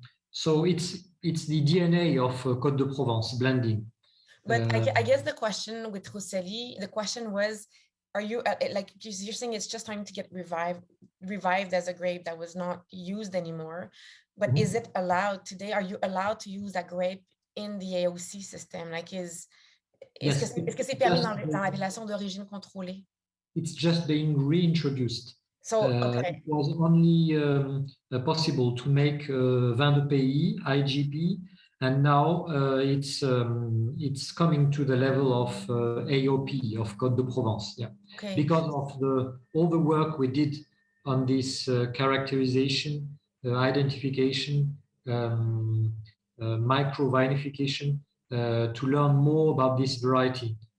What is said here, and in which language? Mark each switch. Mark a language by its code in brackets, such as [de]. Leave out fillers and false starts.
[en] So it's the DNA of Côte de Provence blending. But I guess the question with Rousselli, the question was, are you like you're saying it's just trying to get revived as a grape that was not used anymore, but is it allowed today? Are you allowed to use that grape in the AOC system? [fr] Like est-ce que c'est permis dans l'appellation d'origine contrôlée? [en] It's just being reintroduced. So it was only possible to make vin de pays, IGP, and now it's coming to the level of AOP, of Côte de Provence. Yeah, because of all the work we did on this characterization, identification, micro vinification, to learn more about this variety.